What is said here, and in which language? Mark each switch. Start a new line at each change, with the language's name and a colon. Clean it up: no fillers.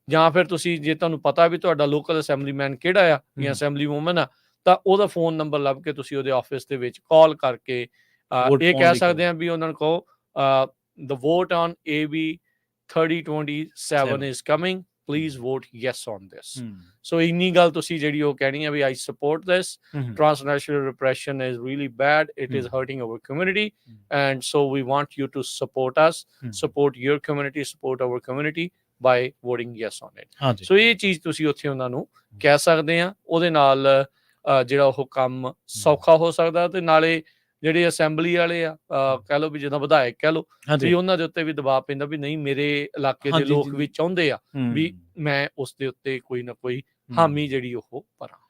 Punjabi: ਜਾਂ ਫਿਰ ਤੁਸੀਂ ਜੇ ਤੁਹਾਨੂੰ ਪਤਾ ਵੀ ਤੁਹਾਡਾ ਲੋਕਲ ਅਸੈਂਬਲੀਮੈਨ ਕਿਹੜਾ ਆ ਜਾਂ ਅਸੈਂਬਲੀ ਵੂਮਨ ਆ ਤਾਂ ਉਹਦਾ ਫੋਨ ਨੰਬਰ ਲੱਭ ਕੇ ਤੁਸੀਂ ਉਹਦੇ ਆਫਿਸ ਦੇ ਵਿੱਚ ਕਾਲ ਕਰਕੇ ਇਹ ਕਹਿ ਸਕਦੇ ਆ ਵੀ ਉਹਨਾਂ ਨੂੰ ਕਹੋ
English: the vote on AB 3027 is coming, please vote yes on this.
Punjabi: So ਇੰਨੀ ਗੱਲ ਤੁਸੀਂ ਜਿਹੜੀ ਉਹ ਕਹਿਣੀ ਆ ਵੀ
English: I support this. Transnational repression is really bad. It is hurting our community and so we want you to support us, support your community, support our community by voting yes on it.
Punjabi: So ਇਹ ਚੀਜ਼ ਤੁਸੀਂ ਉੱਥੇ ਉਹਨਾਂ ਨੂੰ ਕਹਿ ਸਕਦੇ ਆ। ਉਹਦੇ ਨਾਲ ਜਿਹੜਾ ਉਹ ਕੰਮ ਸੌਖਾ ਹੋ ਸਕਦਾ ਤੇ ਨਾਲੇ ਜਿਹੜੇ ਅਸੈਂਬਲੀ ਵਾਲੇ ਆ ਕਹਿ ਲਓ ਵੀ ਜਿੱਦਾਂ ਵਿਧਾਇਕ ਕਹਿ ਲਓ ਵੀ ਉਹਨਾਂ ਦੇ ਉੱਤੇ ਵੀ ਦਬਾਅ ਪੈਂਦਾ ਵੀ ਨਹੀਂ ਮੇਰੇ ਇਲਾਕੇ ਦੇ ਲੋਕ ਵੀ ਚਾਹੁੰਦੇ ਆ ਵੀ ਮੈਂ ਉਸ ਦੇ ਉੱਤੇ ਕੋਈ ਨਾ ਕੋਈ ਹਾਮੀ ਜਿਹੜੀ ਉਹ ਭਰਾਂ